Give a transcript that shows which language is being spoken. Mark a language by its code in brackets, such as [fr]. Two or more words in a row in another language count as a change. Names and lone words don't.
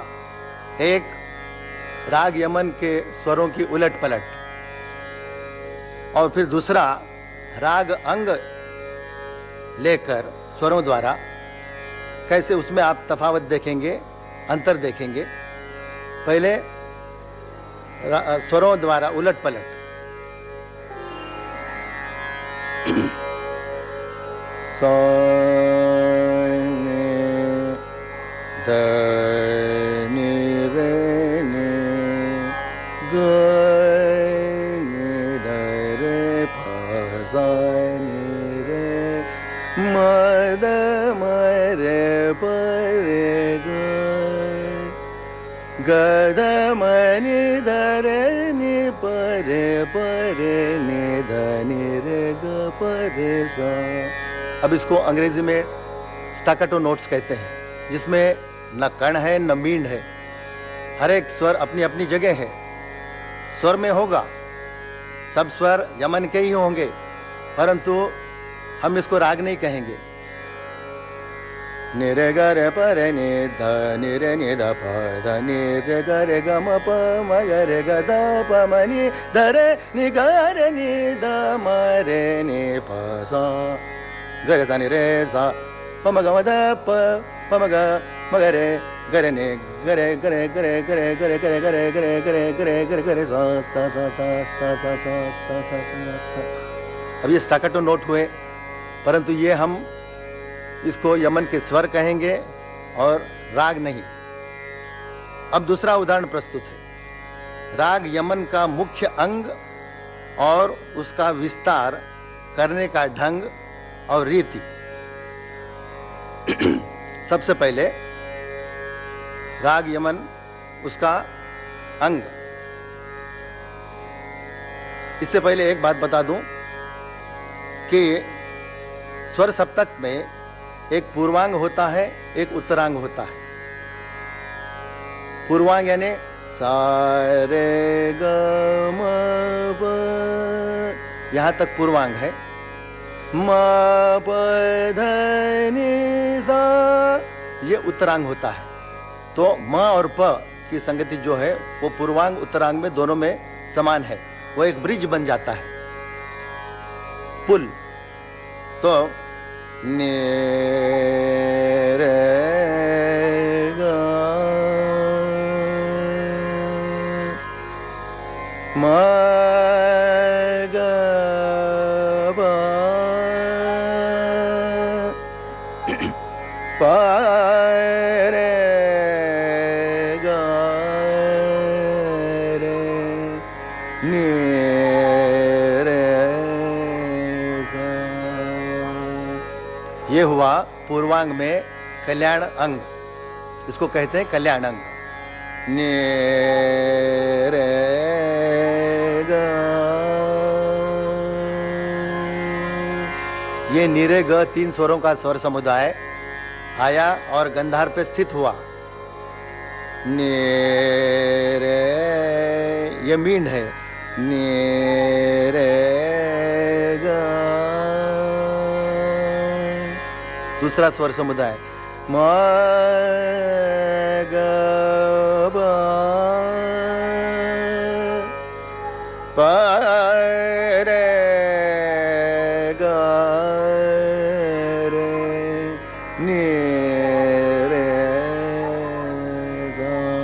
[hi] एक, राग यमन के स्वरों की उलट पलट, और फिर दूसरा, राग अंग लेकर स्वरों द्वारा कैसे उसमें आप तफावत देखेंगे, अंतर देखेंगे। पहले स्वरों द्वारा उलट पलट। सा ध नि रे नि ग नि ध रे फ सा नि रे म द म रे प रे ग ध म नि ध रे नि प रे नि ध नि रे ग प रे सा। अब इसको अंग्रेजी में [en] staccato notes [hi] कहते हैं, जिसमें न कर्ण है न मींड है। हर एक स्वर अपनी अपनी जगह है। स्वर में होगा, सब स्वर यमन के ही होंगे, परंतु हम इसको राग नहीं कहेंगे। नि रे ग रे प रे नि ध नि रे नि ध प ध नि रे ग रे ग म प म ग रे ग ध प म नि ध रे नि ग रे नि ध म रे नि प सा ग रे सा नि रे सा प म ग म ध प प म ग म ग रे ग रे नि ग रे ग रे ग रे ग रे ग रे ग रे ग रे ग रे ग रे ग रे ग रे ग रे सा सा सा सा सा सा सा सा सा। अब ये [en] staccato note [hi] हुए, परंतु ये हम इसको यमन के स्वर कहेंगे और राग नहीं। अब दूसरा उदाहरण प्रस्तुत है। राग यमन का मुख्य अंग और उसका विस्तार करने का ढंग और रीति। सबसे पहले राग यमन, उसका अंग। इससे पहले एक बात बता दूं कि स्वर सप्तक में एक पूर्वांग होता है, एक उत्तरांग होता है। पूर्वांग यानी सा रे ग म प, यहां तक पूर्वांग है। म प ध नि सा, ये उत्तरांग होता है। तो म और प की संगति जो है वो पूर्वांग उत्तरांग में दोनों में समान है। वो एक ब्रिज बन जाता है, पुल। तो नि रे ग म ग प प रे ग रे नि रे सा। ये हुआ पूर्वांग में कल्याण अंग, इसको कहते हैं कल्याण अंग। नि रे ग, ये नि रे ग 3 स्वरों का स्वर समुदाय आया और गंधार पे स्थित हुआ। नि रे, ये मींड है। नि रे ग, दूसरा स्वर समुदाय म ग ब प रे ग रे नि रे सा।